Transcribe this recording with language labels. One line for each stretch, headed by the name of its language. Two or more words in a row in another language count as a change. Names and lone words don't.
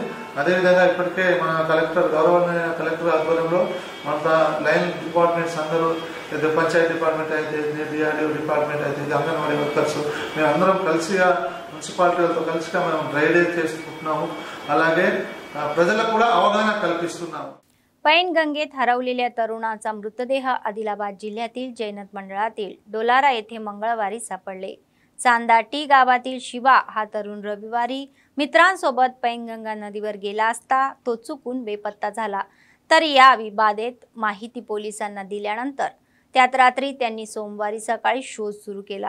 Telugu: అదేవిధంగా ఇప్పటికే మన గౌరవనీయ కలెక్టర్ ఆధ్వర్యంలో మన
English: line departments
Telugu: అందరూ, పంచాయతీ డిపార్ట్మెంట్ అయితే, డిఆర్డిఓ డిపార్ట్మెంట్ అయితే, అంగన్వాడీ వర్కర్స్, మేము అందరం కలిసిగా మున్సిపాలిటీలతో కలిసిగా మనం
English: dry day
Telugu: చేసుకుంటున్నాము. అలాగే ప్రజలకు కూడా అవగాహన కల్పిస్తున్నాము.
Marathi: पैनगंगेत हरवलेल्या तरुणाचा मृतदेह आदिलाबाद जिल्ह्यातील जैनत मंडळातील डोलारा येथे मंगळवारी सापडले. चांदा टी गावातील शिवा हा तरुण रविवारी मित्रांसोबत पैनगंगा नदीवर गेला असता तो चुकून बेपत्ता झाला. तर या विवादेत माहिती पोलिसांना दिल्यानंतर त्यात रात्री त्यांनी सोमवारी सकाळी शोध सुरू केला.